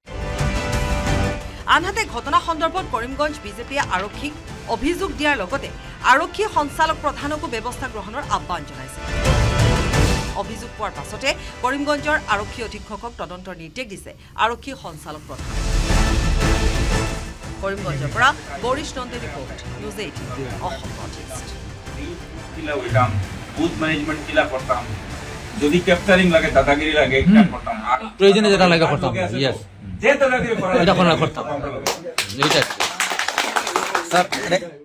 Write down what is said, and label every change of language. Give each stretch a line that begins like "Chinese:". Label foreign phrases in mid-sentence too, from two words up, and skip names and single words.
Assamese: আনহাতে ঘটনা সন্দৰ্ভত কৰিমগঞ্জ বিজেপিয়ে আৰক্ষীক অভিযোগ দিয়াৰ লগতে আৰক্ষী সঞ্চালক প্ৰধানকো ব্যৱস্থা গ্ৰহণৰ আহ্বান জনাইছে। অভিযোগ পোৱাৰ পাছতে কৰিমগঞ্জৰ আৰক্ষী অধীক্ষকক তদন্তৰ নিৰ্দেশ দিছে আৰক্ষী সঞ্চালক প্ৰধান। কৰিমগঞ্জৰ পৰা বৰিশ নন্দী ৰিপৰ্ট নিউজ 18 অসম নৰ্থ-ইষ্ট।
Bangla: কিলা হইতাম
English: booth management
Bangla: কিলা করতাম যদি ক্যাপচারিং লাগে দাদাগিরি লাগে একটা করতাম আর প্রয়োজনে যেটা লাগে করতাম ইয়েস যে দাদাগিরি করা এটা কোনা করতাম এইটা স্যার